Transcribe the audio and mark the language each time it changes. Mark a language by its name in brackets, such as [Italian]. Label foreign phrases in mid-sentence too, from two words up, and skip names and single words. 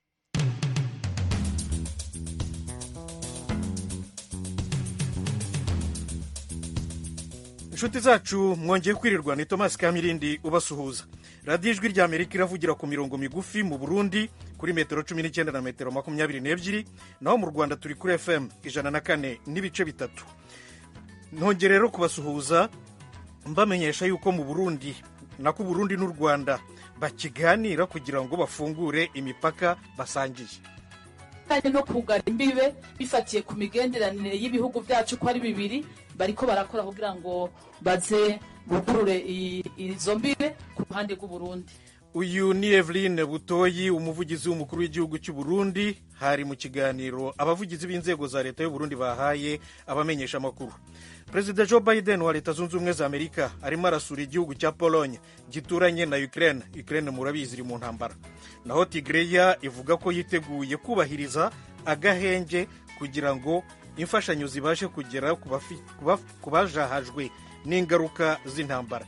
[Kinyarwanda] inshuti zacu mwongeye kwirirwa, ni Thomas Kamirindi ubasuhuza. radiyo ijwi rya amerika iravugira ku mirongo migufi mu Burundi kuri metero 19 na metero 22, naho mu Rwanda turi kuri FM 104.3. [Rundi] Ntongere rero kubasuhuza mbamenyesha yuko mu Burundi nako Burundi n'u Rwanda bakiganira kugira ngo bafungure imipaka basangiye no kugara imbibe bifatiye ku migenderanire y'ibihugu byacu ko ari bibiri, bariko barakora kugira ngo baze bugurure izo mbibe ku ruhande rw'u Burundi. Uyu ni Eveline Butoyi, umuvugizi w'umukuru w'igihugu cy'u Burundi, hari mu kiganiro abavugizi b'inzego za leta y'u Burundi bahaye abamenyesha amakuru. [Kinyarwanda] Perezida Joe Biden wa Leta Zunze Ubumwe za Amerika arimo arasura igihugu cya Pologne gituranye na Ukraine. [Rundi] Ukraine murabizi iri mu ntambara. Naho Tigreya ivuga ko yiteguye kubahiriza agahenge kugira ngo imfashanyo zibashe kugera ku bajahajwe n'ingaruka z'intambara.